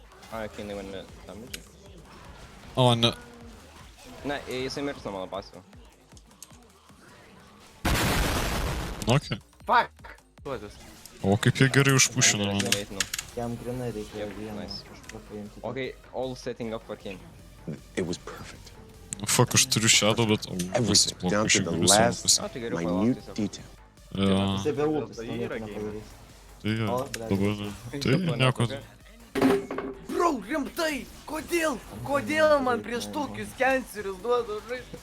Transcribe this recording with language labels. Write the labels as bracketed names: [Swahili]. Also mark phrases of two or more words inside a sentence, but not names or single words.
[Lithuanian] A, kai jinai mane tam žai. O, ne. Ne, jisai mirs nuo mano pasivo. Okei. Fuck! Tuotis. O kaip jie gerai užpušino man. Jam grinai reikėjo Yep, vieną nice. kažko paimti. [English] Okay, all setting up for King. It was perfect. Fuck, [Lithuanian] aš turiu shadow, bet... O, visas [English] Everything, down [Lithuanian] blokas, [English] to [Lithuanian] aš [English] the [Lithuanian] galiu savo [English] last [Lithuanian] pasiimti. A, tai geriau [English] minute [Lithuanian] palauk tiesiog. [English] detail. [Lithuanian] Jo, Jisai be ultis, Tai to nieko yra nepadarys. tai jo, O, blet. dabar... Tai nieko. Bro, rimtai! Kodėl? Kodėl man prieš tokius cancerius duoda žaisti?